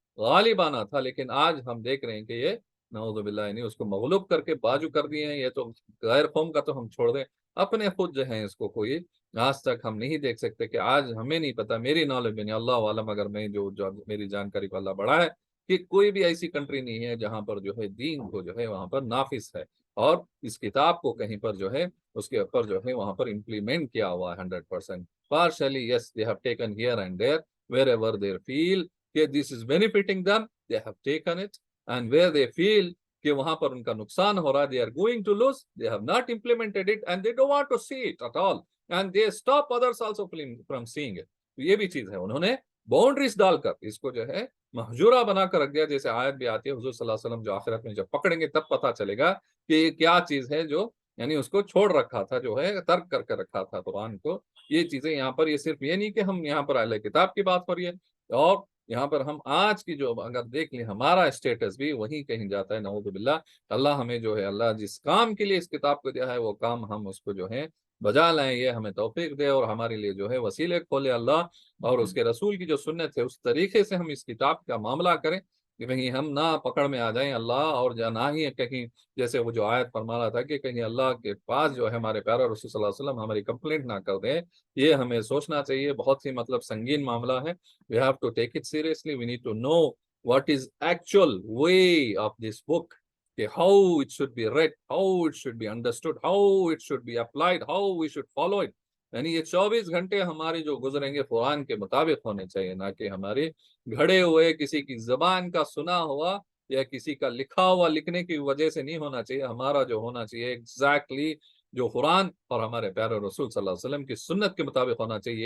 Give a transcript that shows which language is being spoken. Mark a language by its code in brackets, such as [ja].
[ur] غالب آنا تھا, لیکن آج ہم دیکھ رہے ہیں کہ یہ نعوذ باللہ یعنی اس کو مغلوب کر کے بازو کر دیے ہیں. یہ تو غیر قوم کا تو ہم چھوڑ دیں, اپنے خود جو ہیں اس کو کوئی آج تک ہم نہیں دیکھ سکتے کہ آج ہمیں نہیں پتا, میری نالج میں نہیں, اللہ عالم, اگر میں جو میری جانکاری کو اللہ بڑھا ہے کہ کوئی بھی ایسی کنٹری نہیں ہے جہاں پر جو ہے دین کو جو ہے وہاں پر نافذ ہے اور اس کتاب کو کہیں پر جو ہے اس کے اوپر جو ہے وہاں پر امپلیمنٹ کیا ہوا ہے 100%. [en] Partially, yes, they have taken here and there, wherever they feel کہ this is benefiting them, they have taken it, and where they feel [ur] کہ وہاں پر ان کا نقصان ہو رہا ہے, [en] they are going to lose, they have not implemented it and they don't want to see it at all, and they stop others also from seeing it. [ur] تو یہ بھی چیز ہے, انہوں نے باؤنڈریز ڈال کر اس کو جو ہے محجورہ بنا کر رکھ دیا. جیسے آیت بھی آتی ہے, حضور صلی اللہ علیہ وسلم جو آخرت میں جب پکڑیں گے تب پتہ چلے گا کہ یہ کیا چیز ہے جو یعنی اس کو چھوڑ رکھا تھا, جو ہے ترک کر کے رکھا تھا قرآن کو. یہ چیزیں یہاں پر, یہ صرف یہ نہیں کہ ہم یہاں پر اہل کتاب کی بات ہو رہی ہے, اور یہاں پر ہم آج کی جو اگر دیکھ لیں ہمارا اسٹیٹس بھی وہیں کہیں جاتا ہے, نعوذ باللہ. اللہ ہمیں جو ہے, اللہ جس کام کے لیے اس کتاب کو دیا ہے وہ کام ہم اس کو جو ہے بجا لائیں, یہ ہمیں توفیق دے اور ہمارے لیے جو ہے وسیلے کھولے اللہ, اور اس کے رسول کی جو سنت ہے اس طریقے سے ہم اس کتاب کا معاملہ کریں کہ کہیں ہم نہ پکڑ میں آ جائیں اللہ, اور نہ ہی کہیں جیسے وہ جو آیت فرما رہا تھا کہ کہیں اللہ کے پاس جو ہے ہمارے پیارا رسول صلی اللہ علیہ وسلم ہماری کمپلینٹ نہ کر دیں. یہ ہمیں سوچنا چاہیے, بہت ہی مطلب سنگین معاملہ ہے. [en] We have to take it seriously. We need to know what is actual way of this book, how it should be read, how it should be understood, how it should be applied, how we should follow it. [ur] یعنی یہ 24 گھنٹے ہماری جو گزریں گے قرآن کے مطابق ہونے چاہیے, نہ کہ ہمارے گھڑے ہوئے کسی کی زبان کا سنا ہوا یا کسی کا لکھا ہوا لکھنے کی وجہ سے نہیں ہونا چاہیے. ہمارا جو ہونا چاہیے ایگزیکٹلی جو قرآن اور ہمارے پیارے رسول صلی اللہ علیہ وسلم کی سنت کے مطابق ہونا چاہیے.